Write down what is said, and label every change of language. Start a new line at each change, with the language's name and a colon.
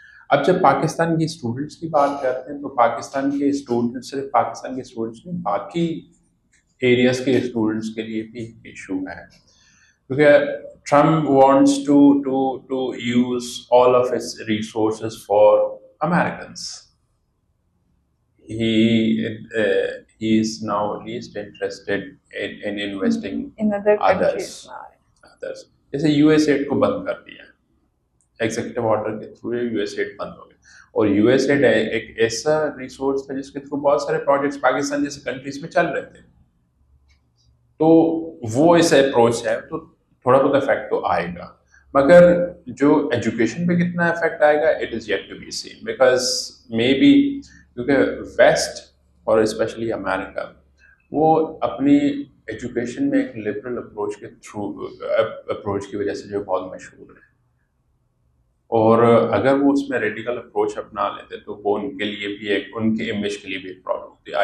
Urdu: اب جب پاکستان کی اسٹوڈنٹس کی بات کرتے ہیں تو پاکستان کے اسٹوڈنٹس صرف پاکستان کے اسٹوڈنٹس نہیں, باقی ایریاز کے اسٹوڈنٹس کے لیے بھی ایشو ہے, کیونکہ
English: Trump wants to use all of its resources for Americans. He is now least interested in investing in others.
Urdu: جیسے USA کو بند کر دیا, ایگزیکٹو آرڈر کے تھرو یو ایس ایڈ بند ہو گئے. اور یو ایس ایڈ ایک ایسا ریسورس تھا جس کے تھرو بہت سارے پروجیکٹس پاکستان جیسے کنٹریز میں چل رہے تھے. تو وہ اس اپروچ ہے تو تھوڑا بہت افیکٹ تو آئے گا, مگر جو ایجوکیشن پہ کتنا افیکٹ آئے گا
English: it is yet to be seen, because may be
Urdu: کیونکہ ویسٹ اور اسپیشلی امریکہ وہ اپنی ایجوکیشن میں ایک لبرل اپروچ کی وجہ سے جو بہت مشہور ہے, اور اگر وہ اس میں ریڈیکل اپروچ اپنا لیتے تو وہ ان کے لیے بھی ایک, ان کے امیج کے لیے بھی ایک پرابلم ہوتی ہے.